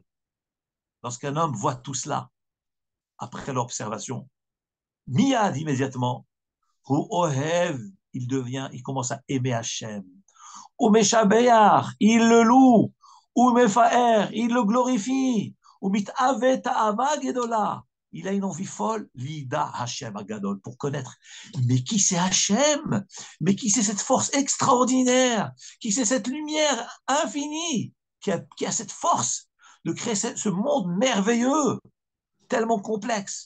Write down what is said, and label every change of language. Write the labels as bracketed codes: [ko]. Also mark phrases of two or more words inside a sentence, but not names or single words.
[fr] Lorsqu'un homme voit tout cela, après l'observation, Miyad immédiatement, il commence à aimer Hachem. Il le loue, [he] ומפאר, [fr] il le glorifie, [he] ומתאווה תאווה גדולה. [fr] Il a une envie folle, [he] לידע השם הגדול, [fr] pour connaître. Mais qui c'est Hashem? Mais qui c'est cette force extraordinaire? Qui c'est cette lumière infinie qui a cette force de créer ce monde merveilleux, tellement complexe?